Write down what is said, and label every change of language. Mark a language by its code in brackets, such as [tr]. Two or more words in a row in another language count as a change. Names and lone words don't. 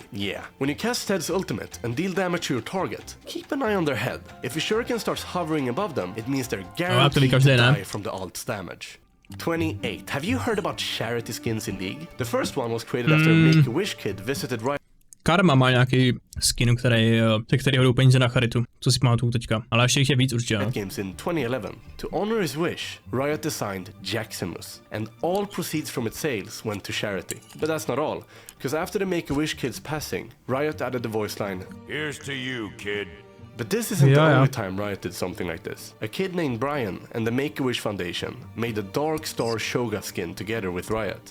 [en] Yeah. When you cast Zed's ultimate and deal damage to your target, keep an eye on their head. If a shuriken starts hovering above them, it means they're guaranteed to die from the ult's damage. 28. Have you heard about charity skins in League? The first one was created after a Make-A-Wish kid visited Riot. [cs] Karma má nějaký skin, který ho jdou peníze na charitu. co si pamatuju teďka. Ale ještě jich je víc určitě. [en] Games in 2011. To honor his wish, Riot designed Jacksonus, and all proceeds from its sales went to charity. But that's not all, because after the Make-A-Wish kid's passing, Riot added the voice line, "Here's to you, kid." But this isn't the only time Riot did something like this. A kid named Brian and the Make-A-Wish Foundation made a Dark Star Shoga skin together with Riot.